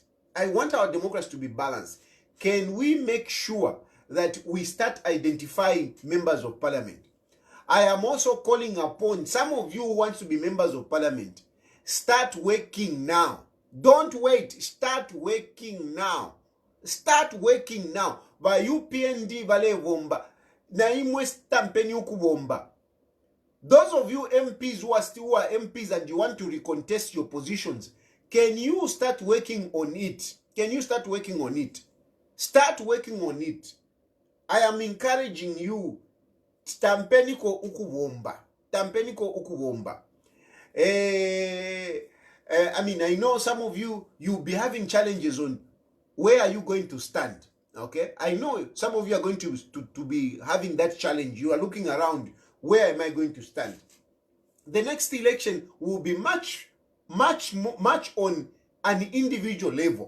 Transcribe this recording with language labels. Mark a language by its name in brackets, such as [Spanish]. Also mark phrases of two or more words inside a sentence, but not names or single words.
[English] I want our democracy to be balanced. Can we make sure that we start identifying members of parliament? I am also calling upon some of you who want to be members of parliament. Start working now. Don't wait. Start working now. Start working now. [Bemba] By UPND vale vomba. Na imwe stampeni ukubomba. [English] Those of you MPs who are MPs and you want to recontest your positions, can you start working on it? Can you start working on it? Start working on it. I am encouraging you. [Bemba] Stampeniko ukubomba. Stampeniko ukubomba. [English] I mean, I know some of you, you'll be having challenges on where are you going to stand. Okay? I know some of you are going to be having that challenge. You are looking around. Where am I going to stand? The next election will be much on an individual level.